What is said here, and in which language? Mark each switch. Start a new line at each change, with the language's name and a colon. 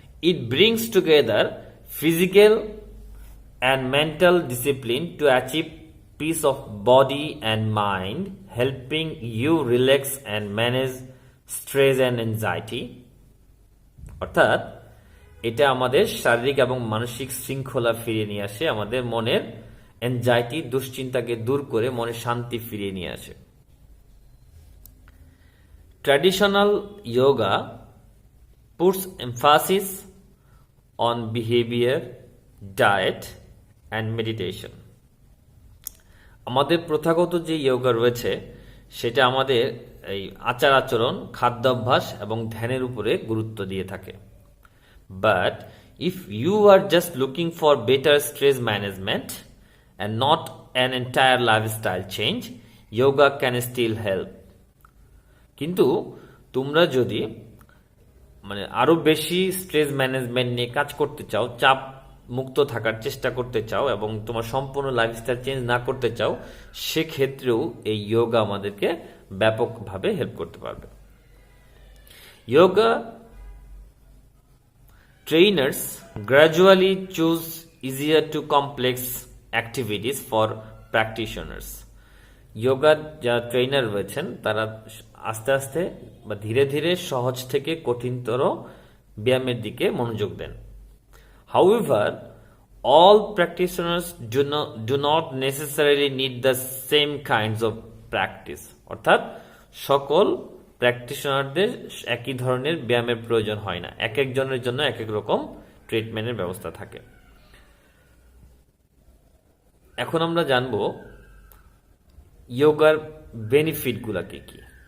English: It brings together physical and mental discipline to achieve peace of body and mind, helping you relax and manage stress and anxiety.
Bangla: অর্থাৎ এটা আমাদের শারীরিক এবং মানসিক শৃঙ্খলা ফিরিয়ে নিয়ে আসে, আমাদের মনের এনজাইটি, দুশ্চিন্তাকে দূর করে মনে শান্তি ফিরিয়ে নিয়ে আসে।
English: Traditional yoga puts emphasis on behavior, diet and meditation.
Bangla: আমাদের প্রথাগত যে যোগা রয়েছে সেটা আমাদের এই আচার আচরণ, খাদ্যাভ্যাস এবং ধ্যানের উপরে গুরুত্ব দিয়ে থাকে।
English: But if you are just looking for better stress management and not an entire lifestyle change, yoga can still help.
Bangla: কিন্তু তোমরা যদি আরো বেশি স্ট্রেস ম্যানেজমেন্ট নিয়ে কাজ করতে চাও, চাপ মুক্ত থাকার চেষ্টা করতে চাও এবং তোমার সম্পূর্ণ লাইফস্টাইল চেঞ্জ না করতে চাও, সেক্ষেত্রেও এই যোগা আমাদেরকে ব্যাপকভাবে হেল্প করতে পারবে।
English: Yoga trainers gradually choose easier to complex activities for practitioners.
Bangla: যোগার যারা ট্রেনার রয়েছেন তারা আস্তে আস্তে বা ধীরে ধীরে সহজ থেকে কঠিনতর ব্যায়ামের দিকে মনোযোগ দেন।
English: However, all practitioners do not necessarily need the same kinds of practice.
Bangla: অর্থাৎ সকল প্র্যাকটিশনারদের একই ধরনের ব্যায়ামের প্রয়োজন হয় না, এক একজনের জন্য এক এক রকম ট্রিটমেন্টের ব্যবস্থা থাকে। এখন আমরা জানবো যোগার বেনিফিটগুলো কি কি।